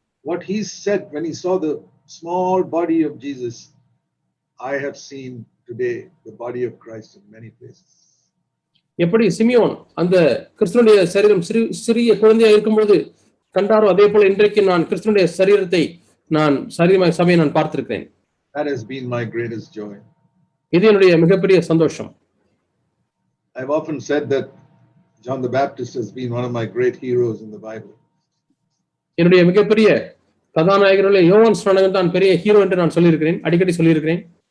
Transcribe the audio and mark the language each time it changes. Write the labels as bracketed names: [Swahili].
[English] What he said when he saw the small body of Jesus, I have seen today the body of Christ in many places. [Tamil] எப்படி Simeon அந்த கிறிஸ்துவனுடைய சரீரம் சிறிய குழந்தையா இருக்கும்போது கண்டாரோ, அதே போல இன்றைக்கு நான் கிறிஸ்துவனுடைய சரீரத்தை நான் சபையை நான் பார்த்திருக்கிறேன். [English] That has been my greatest joy. [Tamil] இது என்னுடைய மிகப்பெரிய சந்தோஷம். [English] I've often said that John the Baptist has been one of my great heroes in the Bible. [Tamil] என்னுடைய மிகப்பெரிய கதாநாயகர்களே யோவான் ஸ்நானகன் தான் பெரிய ஹீரோ என்று நான் சொல்லியிருக்கிறேன், அடிக்கடி சொல்லியிருக்கிறேன்.